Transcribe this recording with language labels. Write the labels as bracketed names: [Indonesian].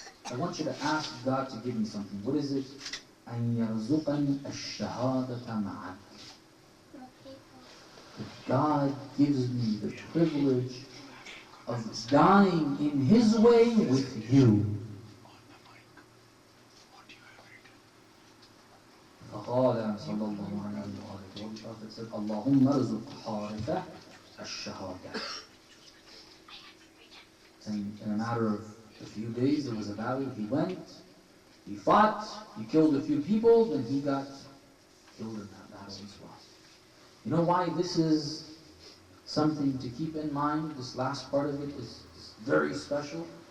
[English] I want you to ask God to give me something. What is it? [Arabic] أن يرزقني الشهادة معك. [English] That God gives me the privilege of dying in His way with you. [Arabic] فقال صلى الله عليه وآله, [English] the Holy Prophet said, [Arabic] اللهم ارزق حارثة الشهادة. [English] Saying in a matter of a few days there was a battle, he went, he fought, he killed a few people, then he got killed in that battle as well. You know why this is something to keep in mind? This last part of it is very special.